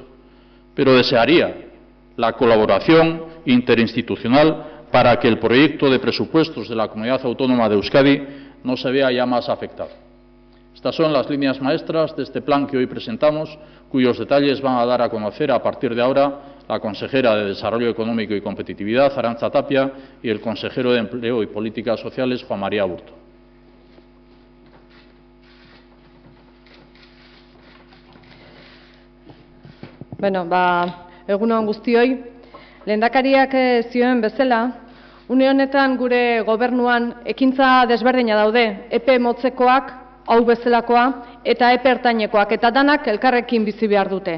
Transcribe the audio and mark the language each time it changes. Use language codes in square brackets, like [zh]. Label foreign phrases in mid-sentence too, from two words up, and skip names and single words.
[es] Pero desearía la colaboración interinstitucional para que el proyecto de presupuestos de la Comunidad Autónoma de Euskadi no se vea ya más afectado. Estas son las líneas maestras de este plan que hoy presentamos, cuyos detalles van a dar a conocer a partir de ahora la consejera de Desarrollo Económico y Competitividad, Arantza Tapia, y el consejero de Empleo y Políticas Sociales, Juan María Aburto. [eu] Egun on guztioi, lehendakariak zioen bezala, une honetan gure gobernuan ekintza desberdina daude, epe motzekoak, hau bezalakoa, eta epe ertainekoak, eta danak elkarrekin bizi behar dute.